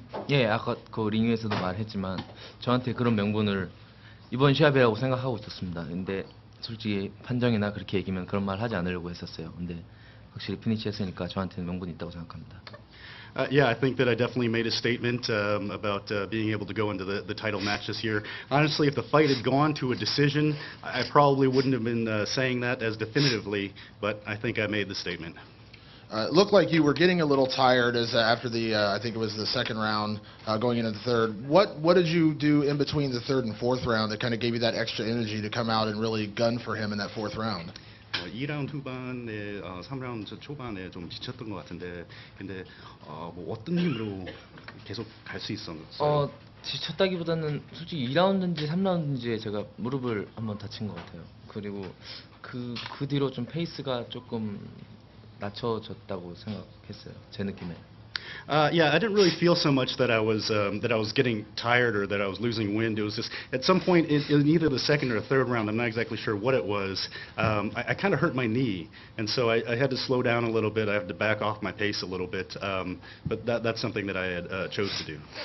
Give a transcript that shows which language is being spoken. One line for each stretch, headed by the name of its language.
Korean: 예, 아까 그 링 위에서도 말했지만 저한테 그런 명분을 이번 시합이라고 생각하고 있었습니다. 근데 솔직히 판정이나 그렇게 얘기면 그런 말 하지 않으려고 했었어요. 근데 확실히 피니시했으니까 저한테는 명분이 있다고 생각합니다.
English: Yeah, I think that I definitely made a statement about being able to go into the title match this year. Honestly, if the fight had gone to a decision, I probably wouldn't have been saying that as definitively, but I think I made the statement. It looked like you were getting a little tired as after the I think it was the second round going into the third. What did you do in between the third and fourth round that kind of gave you that extra energy to come out and really gun for him in that fourth round?
Korean: 2라운드 후반에 3라운드 초반에 좀 지쳤던 것 같은데 근데 뭐 어떤 힘으로 계속 갈 수 있었어요? 지쳤다기보다는 솔직히 2라운드인지 3라운드인지에 제가 무릎을 한번 다친 것 같아요. 그리고 그 뒤로 좀 페이스가 조금 낮춰졌다고 생각했어요. 제 느낌에.
English: Yeah, I didn't really feel so much that I was getting tired or that I was losing wind. It was just at some point in either the second or third round, I'm not exactly sure what it was. I kind of hurt my knee, and so I had to slow down a little bit. I had to back off my pace a little bit, but that's something that I had chose to do.